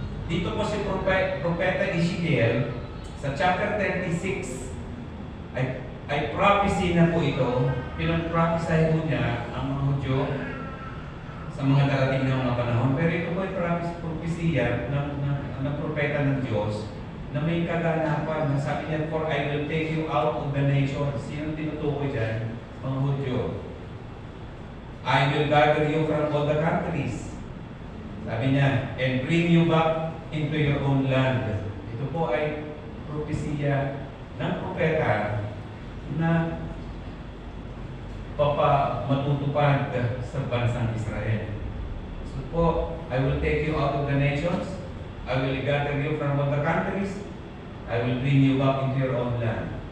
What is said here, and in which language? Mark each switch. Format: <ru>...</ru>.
<tl>Dito po si Propeta Ezekiel, sa chapter 36, ay prophecy na po ito. Pinag-prophesy po niya ang mga Hudyo sa mga darating na mga panahon. Pero ito po ay prophecy ng propeta ng Diyos na may kaganapan. Sabi niya,</tl> <en>"For I will take you out of the nations."</en> <tl>Sino tinutukoy dyan? Mga Hudyo.</tl> <en>"I will gather you from all the countries."</en> <tl>Sabi niya,</tl> <en>"and bring you back into your own land."</en> <tl>Ito po ay propesya ng propeta na matutupad sa bansang Israel.</tl> <en>So po, "I will take you out of the nations. I will gather you from all the countries. I will bring you back into your own land."</en>